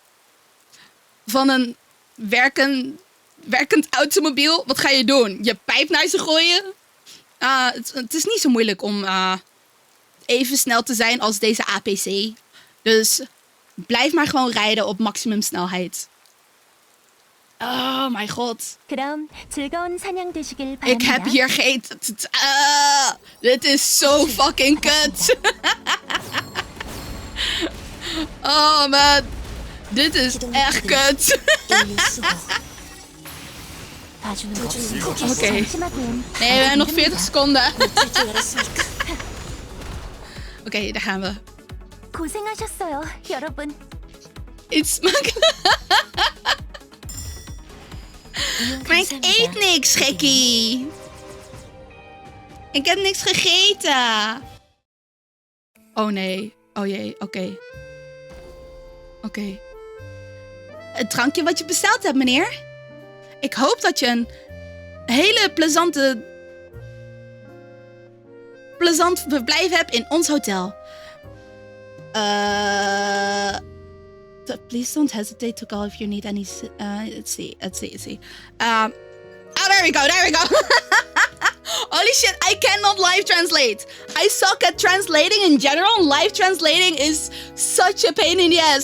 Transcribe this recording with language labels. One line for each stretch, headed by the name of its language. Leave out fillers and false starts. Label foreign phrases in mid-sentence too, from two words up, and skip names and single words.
Dutch: Van een werkend automobiel. Wat ga je doen? Je pijp naar ze gooien? Het is niet zo moeilijk om even snel te zijn als deze APC. Dus blijf maar gewoon rijden op maximum snelheid. Oh mijn god.
Korean: 그럼 즐거운 사냥 되시길
Dutch: Ik heb
Korean: 바랍니다.
Dutch: hier geen... Dit is zo fucking kut. Oh man. Dit is echt kut.
Korean: 봐주는 거 없으면
Dutch: Oké.
Korean: 방심하기엔
Dutch: Nee, we hebben nog 40 seconden. Oké, daar gaan we.
Korean: 고생하셨어요, 여러분.
Dutch: Iets maken. Maar ik eet niks, gekkie. Ik heb niks gegeten. Oh nee. Oh jee, oké. Oké. Het drankje wat je besteld hebt, meneer. Ik hoop dat je een hele plezant verblijf hebt in ons hotel.
English: Please don't hesitate to call if you need any... let's see. Oh, there we go. Holy shit, I cannot live translate. I suck at translating in general. Live translating is such a pain in the ass.